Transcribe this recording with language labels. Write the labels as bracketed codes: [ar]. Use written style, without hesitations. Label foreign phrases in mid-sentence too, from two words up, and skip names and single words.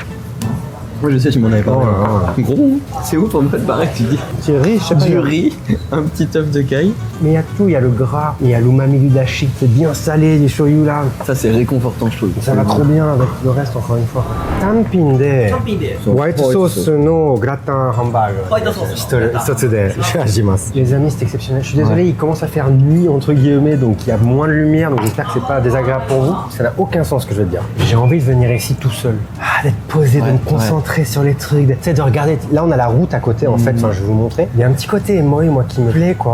[fr] Moi je sais, tu m'en avais parlé. Oh là Gros, c'est ouf en fait, pareil, tu dis. C'est riche, je sais pas. Du riz, un petit œuf de caille. Mais il y a tout, il y a le gras, il y a l'umami du dashi, c'est bien salé, les shoyu là. Ça c'est réconfortant, je trouve. Ça va trop bien avec le reste, encore une fois. [ja] 単品で単品でホワイトソースのグラタンハンバーグ. ホワイトソースのグラタン一つでします. [fr] Les amis, c'est exceptionnel. Je suis désolé, il commence à faire nuit entre guillemets, donc il y a moins de lumière, donc j'espère que c'est pas désagréable pour vous. Ça n'a aucun sens ce que je veux te dire. J'ai envie de venir ici tout seul. Ah, d'être posé, de me concentrer sur les trucs, tu sais, de regarder. Là, on a la route à côté, en fait. Enfin, je vais vous montrer. Il y a un petit côté émoï, moi, qui me plaît, quoi.